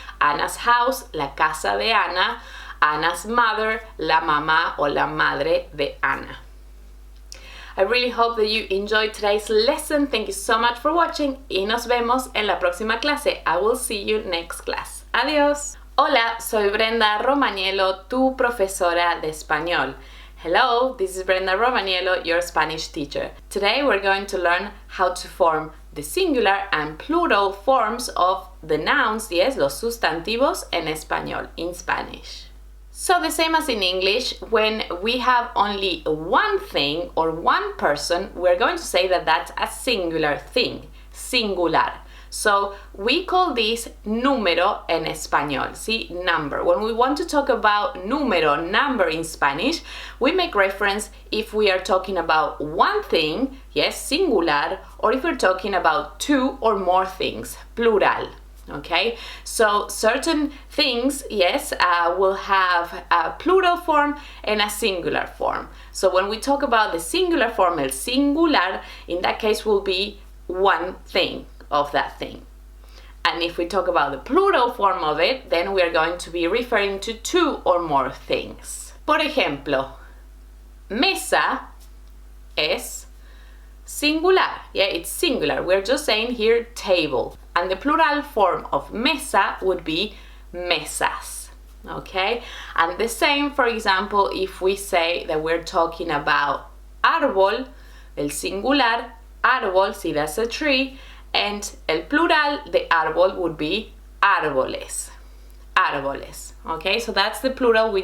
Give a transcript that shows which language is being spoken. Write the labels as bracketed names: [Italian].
[English] Anna's house, [Spanish] la casa de Ana. [English] Anna's mother, [Spanish] la mamá o la madre de Ana. [English] I really hope that you enjoyed today's lesson. Thank you so much for watching [Spanish] y nos vemos en la próxima clase. [English] I will see you next class. [Spanish] Adiós. Hola, soy Brenda Romaniello, tu profesora de español. [English] Hello, this is Brenda Romaniello, your Spanish teacher. Today we're going to learn how to form the singular and plural forms of the nouns, yes, [Spanish] los sustantivos en español, [English] in Spanish. So the same as in English, when we have only one thing or one person, we're going to say that that's a singular thing, singular. So we call this [Spanish] número en español, [English] see, number. When we want to talk about número, number in Spanish, we make reference if we are talking about one thing, yes, singular, or if we're talking about two or more things, plural. Okay, so certain things, yes, will have a plural form and a singular form. So when we talk about the singular form, el singular, in that case will be one thing of that thing. And if we talk about the plural form of it, then we are going to be referring to two or more things. [Spanish] Por ejemplo, mesa es singular. [English] Yeah, it's singular. We're just saying here table. And the plural form of mesa would be mesas. Okay? And the same, for example, if we say that we're talking about árbol, el singular, árbol, see that's a tree, and el plural, the árbol would be árboles. Árboles. Okay? So that's the plural.